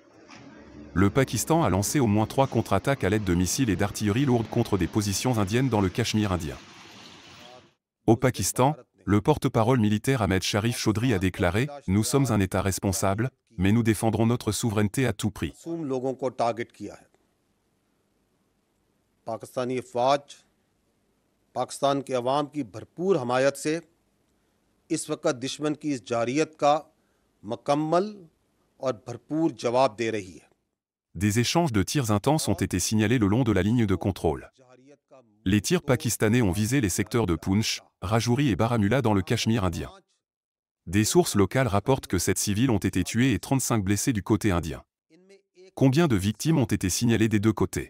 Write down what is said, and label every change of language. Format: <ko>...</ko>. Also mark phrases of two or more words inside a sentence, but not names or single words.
<fr>Le Pakistan a lancé au moins 3 contre-attaques à l'aide de missiles et d'artillerie lourde contre des positions indiennes dans le Cachemire indien. Au Pakistan, le porte-parole militaire Ahmed Sharif Chaudhry a déclaré « Nous sommes un État responsable, mais nous défendrons notre souveraineté à tout prix ».</fr> <ur>پاکستان کے عوام کی بھرپور حمایت سے اس وقت دشمن کی اس جارحیت کا مکمل اور بھرپور جواب دے رہی ہے.</ur> <fr>Des échanges de tirs intenses ont été signalés le long de la ligne de contrôle. Les tirs pakistanais ont visé les secteurs de Poonch, Rajouri et Baramulla dans le Cachemire indien. Des sources locales rapportent que 7 civils ont été tués et 35 blessés du côté indien. Combien de victimes ont été signalées des deux côtés?</fr>